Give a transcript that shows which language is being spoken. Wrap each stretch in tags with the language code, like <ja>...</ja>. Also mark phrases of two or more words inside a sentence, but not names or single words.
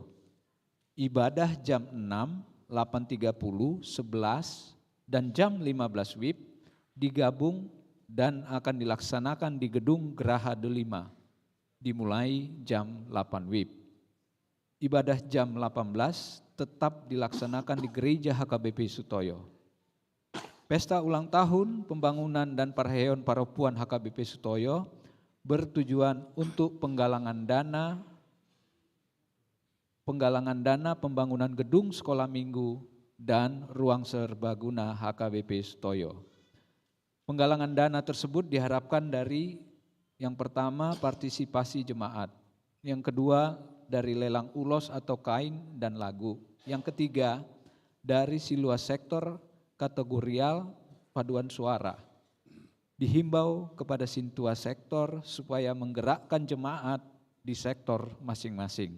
<id>Ibadah jam 6, 8.30, 11 dan jam 15 WIB digabung dan akan dilaksanakan di Gedung Geraha Delima. Dimulai jam 8 WIB. Ibadah jam 18 tetap dilaksanakan di Gereja HKBP Sutoyo. Pesta ulang tahun, pembangunan dan</id> <bbc>parheheon paropuan</bbc> <id>HKBP Sutoyo bertujuan untuk penggalangan dana pembangunan gedung sekolah minggu dan ruang serbaguna HKBP Sutoyo. Penggalangan dana tersebut diharapkan dari yang pertama, partisipasi jemaat. Yang kedua, dari lelang ulos atau kain dan lagu. Yang ketiga, dari seluas sektor, kategorial, paduan suara. Dihimbau kepada Sintua sektor supaya menggerakkan jemaat di sektor masing-masing.</id>